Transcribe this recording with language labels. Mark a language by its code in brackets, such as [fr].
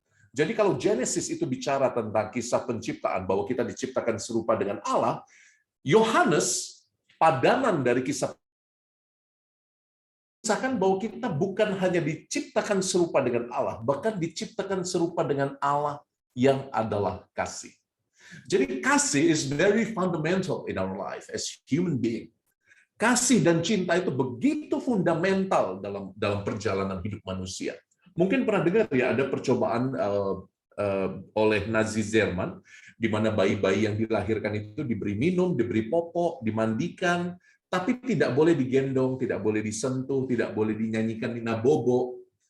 [id] Jadi kalau Genesis itu bicara tentang kisah penciptaan, bahwa kita diciptakan serupa dengan Allah, Yohanes, padanan dari kisah mengisahkan bahwa kita bukan hanya diciptakan serupa dengan Allah, bahkan diciptakan serupa dengan Allah yang adalah kasih. Jadi kasih [en] is very fundamental in our life as human being. [id] Kasih dan cinta itu begitu fundamental dalam perjalanan hidup manusia. Mungkin pernah dengar ya, ada percobaan oleh Nazi Jerman, di mana bayi-bayi yang dilahirkan itu diberi minum, diberi popok, dimandikan, tapi tidak boleh digendong, tidak boleh disentuh, tidak boleh dinyanyikan nina bobo.